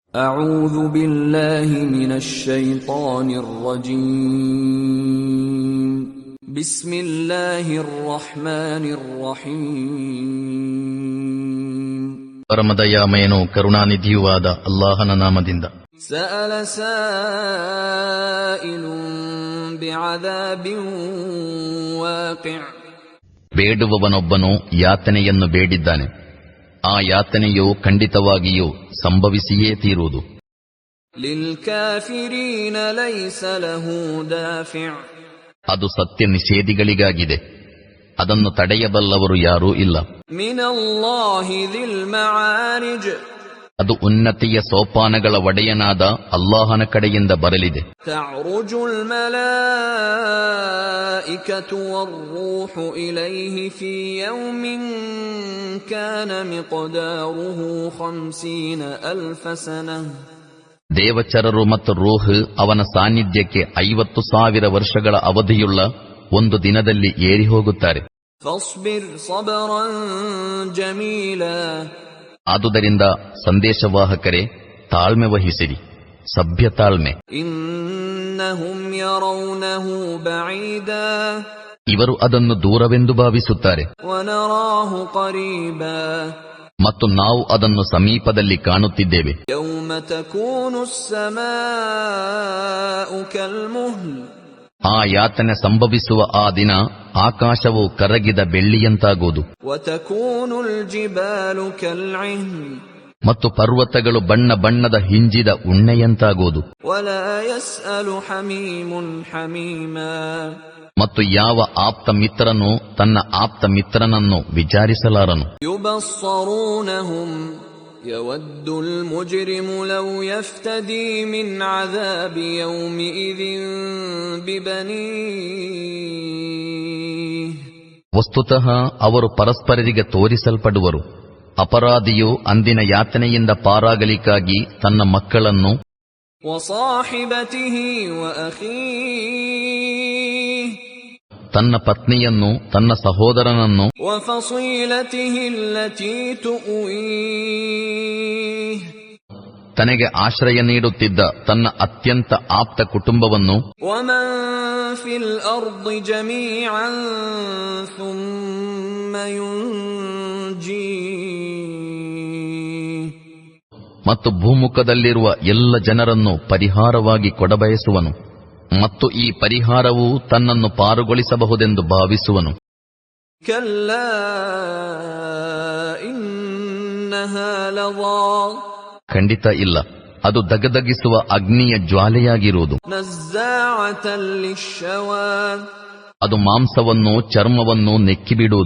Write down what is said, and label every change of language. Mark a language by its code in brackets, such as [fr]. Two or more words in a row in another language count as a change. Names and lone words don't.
[ar] أعوذ بالله من الشيطان الرجيم بسم الله الرحمن الرحيم [kn] ಪರಮದಯಾಮಯನೂ ಕರುಣಾನಿಧಿಯೂ ಆದ ಅಲ್ಲಾಹನ ನಾಮದಿಂದ. [ar] سأل سائل بعذاب واقع. [kn] ಬೇಡುವವನೊಬ್ಬನು ಯಾತನೆಯನ್ನು ಬೇಡಿದ್ದಾನೆ. ಆ ಯಾತನೆಯು ಖಂಡಿತವಾಗಿಯೂ ಸಂಭವಿಸಿಯೇ ತೀರುವುದು. [ar] للكافرين ليس له دافع. [kn] ಅದು ಸತ್ಯ ನಿಷೇಧಿಗಳಿಗಾಗಿದೆ, ಅದನ್ನು ತಡೆಯಬಲ್ಲವರು ಯಾರೂ ಇಲ್ಲ. [ar] من الله ذي المعارج. [kn] ಅದು ಉನ್ನತಿಯ ಸೋಪಾನಗಳ ಒಡೆಯನಾದ ಅಲ್ಲಾಹನ ಕಡೆಯಿಂದ ಬರಲಿದೆ. [ar] تعرج الملائكة والروح إليه في يوم كان مقداره 50,000 سنة. [kn] ದೇವಚರರು ಮತ್ತು ರೂಹ್ ಅವನ ಸಾನ್ನಿಧ್ಯಕ್ಕೆ 50,000 ವರ್ಷಗಳ ಅವಧಿಯುಳ್ಳ ಒಂದು ದಿನದಲ್ಲಿ ಏರಿ ಹೋಗುತ್ತಾರೆ. [ar] فاصبر صبرا جميلا. [kn] ಆದುದರಿಂದ ಸಂದೇಶವಾಹಕರೇ, ತಾಳ್ಮೆ ವಹಿಸಿರಿ, ಸಭ್ಯ ತಾಳ್ಮೆ. [ar] إنهم يرونه بعيدا. [kn] ಇವರು ಅದನ್ನು ದೂರವೆಂದು ಭಾವಿಸುತ್ತಾರೆ, [ar] ونراه قريبا. [kn] ಮತ್ತು ನಾವು ಅದನ್ನು ಸಮೀಪದಲ್ಲಿ ಕಾಣುತ್ತಿದ್ದೇವೆ. [ar] يوم تكون السماء كالمهل. [kn] ಆ ಯಾತನೆ ಸಂಭವಿಸುವ ಆ ದಿನ ಆಕಾಶವು ಕರಗಿದ ಬೆಳ್ಳಿಯಂತಾಗುವುದು, [ar] وتكون الجبال كالعهن. [kn] ಮತ್ತು ಪರ್ವತಗಳು ಬಣ್ಣ ಬಣ್ಣದ ಹಿಂಜಿದ ಉಣ್ಣೆಯಂತಾಗುವುದು. [ar] ولا يسأل حميم حميما. [kn] ಮತ್ತು ಯಾವ ಆಪ್ತ ಮಿತ್ರನು ತನ್ನ ಆಪ್ತ ಮಿತ್ರನನ್ನು ವಿಚಾರಿಸಲಾರನು. [ar] يبصرونهم يود المجرم لو يفتدي من عذاب يومئذ ببنيه. [kn] ವಸ್ತುತಃ ಅವರು ಪರಸ್ಪರರಿಗೆ ತೋರಿಸಲ್ಪಡುವರು. ಅಪರಾಧಿಯು ಅಂದಿನ ಯಾತನೆಯಿಂದ ಪಾರಾಗಲಿಕ್ಕಾಗಿ ತನ್ನ ಮಕ್ಕಳನ್ನು, [ar] وصاحبته وأخيه. [kn] ತನ್ನ ಪತ್ನಿಯನ್ನು, ತನ್ನ ಸಹೋದರನನ್ನು, [ar] وفصيلته التي تؤويه. [kn] ತನಗೆ ಆಶ್ರಯ ನೀಡುತ್ತಿದ್ದ ತನ್ನ ಅತ್ಯಂತ ಆಪ್ತ ಕುಟುಂಬವನ್ನು, [ar] ومن في الأرض جميعا ثم ينجيه. [kn] ಮತ್ತು ಭೂಮುಖದಲ್ಲಿರುವ ಎಲ್ಲ ಜನರನ್ನು ಪರಿಹಾರವಾಗಿ ಕೊಡಬಯಸುವನು, ಮತ್ತು ಈ ಪರಿಹಾರವು ತನ್ನನ್ನು ಪಾರುಗೊಳಿಸಬಹುದೆಂದು ಭಾವಿಸುವನು. [ar] كلا إنها لظى. [kn] ಖಂಡಿತ ಇಲ್ಲ, ಅದು ದಗದಗಿಸುವ ಅಗ್ನಿಯ ಜ್ವಾಲೆಯಾಗಿರುವುದು. [ar] نزاعة للشوى. [kn] ಅದು ಮಾಂಸವನ್ನು, ಚರ್ಮವನ್ನು ನೆಕ್ಕಿಬಿಡುವುದು.